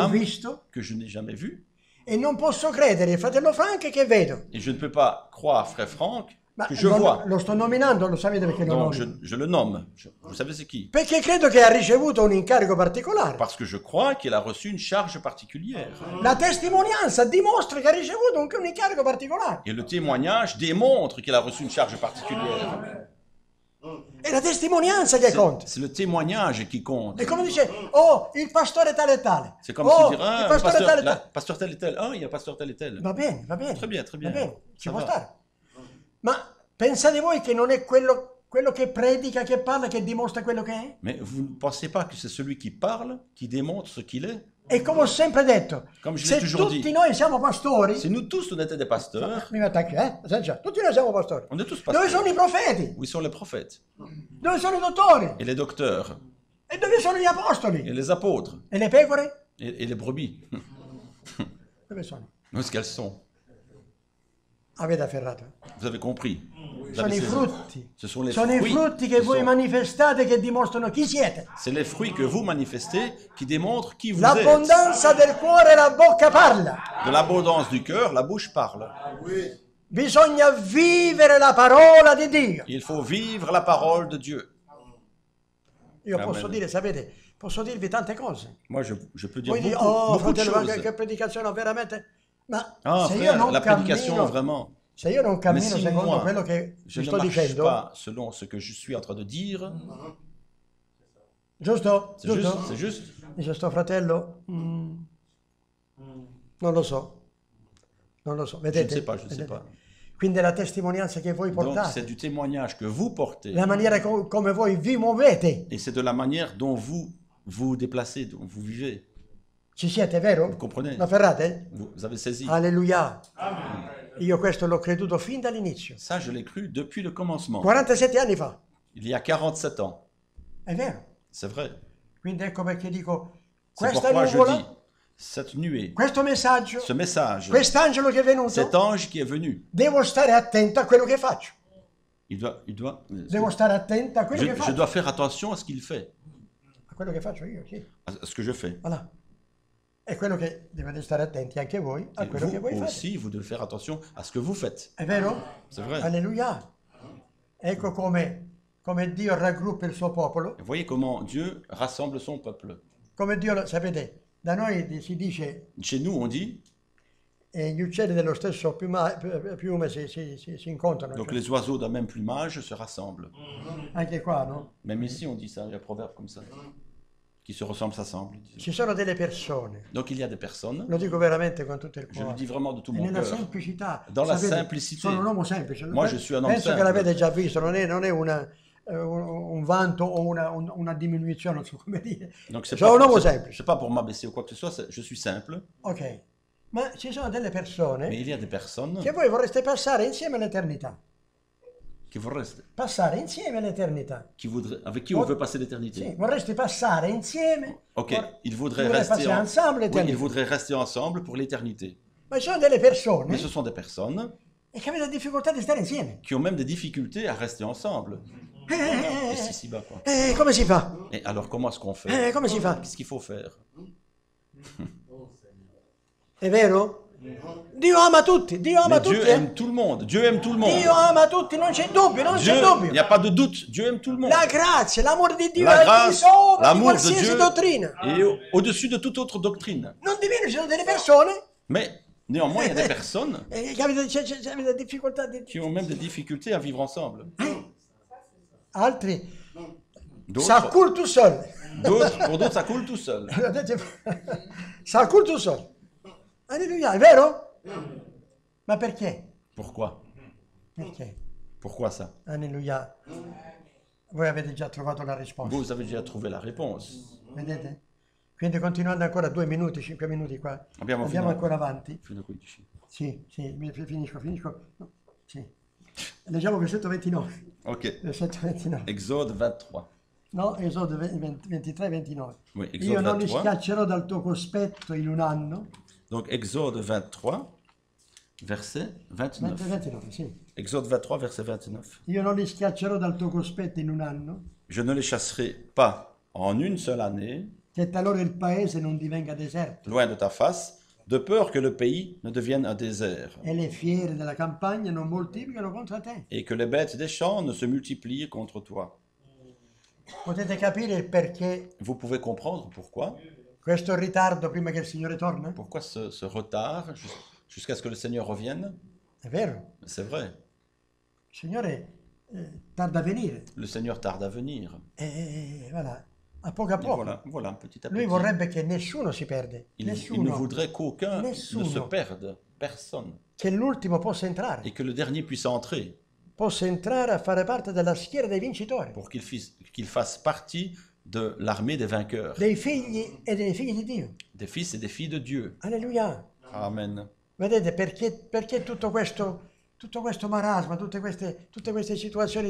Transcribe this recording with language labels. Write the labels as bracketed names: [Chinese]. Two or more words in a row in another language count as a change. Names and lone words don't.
[Italian] Branham visto, [French] que je n'ai jamais vu? [Italian] e non posso credere, fratello Frank, che vedo? [French] Et je ne peux pas croire frère Franck [Italian] Ma [French] que je vois. [Italian] lo sto nominando, lo sapete perché lo [French] Donc [Italian] nomino? [French] je le nomme. Vous savez c'est qui? [Italian] Perché credo che ha ricevuto un incarico particolare. [French] Parce que je crois qu'il a reçu une charge particulière. [Italian] La testimonianza dimostra che ha ricevuto un incarico particolare. [French] Et le témoignage démontre qu'il a reçu une charge particulière. [Italian] È la testimonianza che conta. [French] C'est le témoignage qui compte. [Italian] È come dice, oh, il pastore tale e tale. [French] C'est comme Oh, si dire, ah, [Italian] il pastore tale e tale. [French] pasteur tel et tel. Ah, il y a pasteur tel et tel. [Italian] Va bene, va bene. [French] Très bien, très bien. [Italian] Va bene, ci [French] Ça [Italian] può [French] va. [Italian] stare. Ma pensate voi che non è quello che predica, che parla, che dimostra quello che è? [French] Mais vous ne pensez pas que c'est celui qui parle, qui démontre ce qu'il est? [Italian] E come ho sempre detto, [French] Come je [Italian] se [French] l'ai toujours [Italian] tutti [French] dit. [Italian] noi siamo pastori, [French] Si nous tous on était des pasteurs, [Italian] mi attacchi, tutti noi siamo pastori. [French] on est tous [Italian] Dove [French] pasteurs. [Italian] sono i profeti? [French] Où sont les prophètes? [Italian] Dove sono i dottori? [French] Et les docteurs? [Italian] E dove sono gli [French] Et [Italian] apostoli? [French] les apôtres? [Italian] E le pecore? [French] Et les brebis? [Italian] Dove sono? [French] Où est-ce qu'elles sont? [Italian] Avete afferrato? [French] Vous avez compris? Vous [Italian] Sono [French] avez [Italian] i [French] saisi. [Italian] frutti. [French] Ce sont les [Italian] Sono i [French] fruits. [Italian] frutti che [French] Ce [Italian] voi [French] sont- [Italian] manifestate che dimostrano chi siete. [French] C'est les fruits que vous manifestez qui démontrent qui vous êtes. [Italian] L'abbondanza del cuore, la bocca parla. [French] De l'abondance du cœur, la bouche parle. [Italian] Bisogna vivere la parola di Dio. [French] Il faut vivre la parole de Dieu. [Italian] Io [French] Amen. [Italian] posso dire, sapete, posso dirvi tante cose. [French] Moi, je peux dire [Italian] Voi dite, [French] beaucoup, [Italian] oh [French] beaucoup de [Italian] fratello, [French] choses. [Italian] che predicazione veramente. Ma Ah, se io [French] frère, [Italian] non [French] la prédication, [Italian] cammino, [French] vraiment. [Italian] se io non cammino [French] si [Italian] secondo [French] moi, [Italian] quello che [French] Je [Italian] vi [French] ne [Italian] sto [French] marche [Italian] dicendo, [French] pas selon ce que je suis en train de dire. [Italian] giusto? [French] C'est juste, [Italian] Giusto? [French] c'est juste. [Italian] Dice sto fratello, non lo so. Non lo so, [French] Je ne [Italian] vedete? [French] sais pas, je ne sais [Italian] Vedete? [French] pas. [Italian] Quindi è la testimonianza che voi [French] Donc, [Italian] portate, [French] c'est du témoignage que vous portez. [Italian] la maniera come voi vi muovete. [French] Et c'est de la manière dont vous vous déplacez, dont vous vivez. [Italian] Ci siete, vero? [French] Vous comprenez? [Italian] Lo afferrate? [French] Vous avez saisi. [Italian] Alleluia. Io questo l'ho creduto fin dall'inizio. [French] Ça, je l'ai cru depuis le commencement. [Italian] 47 anni fa. [French] Il y a 47 ans. [Italian] È vero. [French] C'est vrai. [Italian] Quindi ecco perché dico, [French] C'est [Italian] questa [French] pourquoi je [Italian] nuvola, [French] dis, cette nuée, [Italian] questo messaggio, [French] ce message, [Italian] quest'angelo che è venuto, [French] cet ange qui est venu, [Italian] devo stare attento a quello che faccio. devo stare attento a quello che [French] je [Italian] faccio. [French] dois faire attention à ce qu'il fait, [Italian] A quello che faccio io, sì. [French] à ce que je fais. Voilà. [Italian] È quello che dovete stare attenti anche voi a [French] Et [Italian] quello che voi [French] vous [Italian] fate. [French] aussi, vous devez faire attention à ce que vous faites. [Italian] È vero? [French] C'est vrai. [Italian] Alleluia. Ecco come Dio raggruppa il suo popolo. [French] Et voyez comment Dieu rassemble son peuple. [Italian] Come Dio, sapete, da noi si dice [French] Chez nous, on dit, [Italian] gli uccelli dello stesso piume si incontrano. [French] donc [Italian] cioè. [French] les oiseaux d'un même plumage se rassemblent. [Italian] Anche qua, no? [French] Même ici, on dit ça, il y a un proverbe comme ça, qui se ressemblent s'assemblent. [Italian] Ci sono delle persone, [French] Donc il y a des personnes, [Italian] lo dico veramente con tutto il [French] je le [Italian] cuore, [French] dis vraiment de tout [Italian] e [French] mon [Italian] nella [French] cœur, [Italian] semplicità. [French] dans la [Italian] Sapete, [French] simplicité. [Italian] sono un uomo semplice. [French] Moi, je suis un homme [Italian] Penso che [French] simple. [Italian] l'avete già visto, non è un vanto o una diminuzione, non so come dire. [French] Donc [Italian] Sono un uomo semplice. [French] c'est pas pour m'abaisser ou quoi que ce soit, je suis simple, [Italian] Ok, ma ci sono delle [French] mais [Italian] persone [French] il y a des personnes [Italian] che voi vorreste passare insieme all'eternità. [French] qui vorreste, [Italian] Passare insieme all'eternità. [French] avec qui on veut passer [Italian] Sì, [French] l'éternité. [Italian] vorresti passare insieme. [French] Ok, ils voudraient [Italian] Dovrei [French] rester, passare ensemble oui, ils l'éternité. voudraient rester ensemble pour l'éternité. [Italian] Ma ci sono delle persone [French] Mais ce sont des personnes [Italian] che avete difficoltà di stare insieme. [French] qui ont même des difficultés à rester ensemble. Et c'est si bas, quoi. [Italian] Come si fa? [French] Et alors, comment est-ce qu'on fait? [Italian] Come si fa? [French] Qu'est-ce qu'il faut faire? [Italian] È vero? Dio ama tutti, Dio ama [French] Mais Dieu [Italian] tutti. [French] aime tout le monde. Dieu aime tout le monde. [Italian] Dio ama tutti, non c'è dubbio, non [French] Dieu, [Italian] c'è [French] il [Italian] dubbio. [French] n'y a pas de doute. Dieu aime tout le monde. [Italian] La grazia, l'amore di Dio [French] La [Italian] è al di [French] grâce, [Italian] sopra di [French] l'amour de [Italian] qualsiasi [French] Dieu [Italian] dottrina. [French] est au-dessus de toute autre doctrine. [Italian] Non di meno ci sono delle persone [French] Mais néanmoins, il y a des personnes [Italian] che avete difficoltà di... [French] qui ont même des difficultés à vivre ensemble. [Italian] Altri ça [French] D'autres, coule tout seul. pour d'autres, ça coule tout seul. Ça coule tout seul. [Italian] Alleluia, è vero? Ma perché? [French] Pourquoi? [Italian] Perché? [French] Pourquoi ça? [Italian] Alleluia. Voi avete già trovato la risposta. [French] Vous avez déjà trouvé la réponse. [Italian] Vedete? Quindi continuando ancora 2 minuti, 5 minuti qua. Andiamo Andiamo fino a- ancora avanti. Fino a 15. Sì, finisco. No, sì. Leggiamo versetto 29. Ok. Versetto 29. [French] Exode 23. [Italian] No, Esodo 23, 29. [French] Oui, [Italian] Io [French] Exode [Italian] non li [French] 23. [Italian] schiaccerò dal tuo cospetto in un anno. [French] Donc Exode 23, verset 29. [Italian] 29, sì. [French] Exode 23, verset 29. [Italian] Io non li schiaccerò dal tuo cospetto in un anno, [French] Je ne les chasserai pas en une seule année, [Italian] che talora il paese non divenga deserto [French] loin de ta face, de peur que le pays ne devienne un désert, [Italian] e le fiere della campagna non moltiplicano contro te. [French] et que les bêtes des champs ne se multiplient contre toi. [Italian] Potete capire il perché [French] Vous pouvez comprendre pourquoi? [Italian] questo ritardo prima che il Signore torna? [French] Pourquoi ce retard jusqu'à ce que le Seigneur revienne? [Italian] È vero, [French] C'est vrai. [Italian] il Signore tarda a venire. [French] Le Seigneur tarde à venir. [Italian] E voilà, a poco a [French] Et [Italian] poco. [French] voilà, petit à [Italian] Lui [French] petit. [Italian] vorrebbe che nessuno si perde, [French] Il ne [Italian] nessuno, [French] voudrait qu'aucun ne [Italian] Nessuno. [French] se perde, personne, [Italian] che l'ultimo possa entrare, [French] et que le dernier puisse entrer [Italian] a fare parte della schiera dei vincitori, [French] pour qu'il fasse partie de l'armée des vainqueurs, [Italian] dei figli e dei figli di Dio. [French] des fils et des filles de Dieu. [Italian] Alleluia. [French] Amen. [Italian] Vedete perché tutto questo marasma, tutte queste situazioni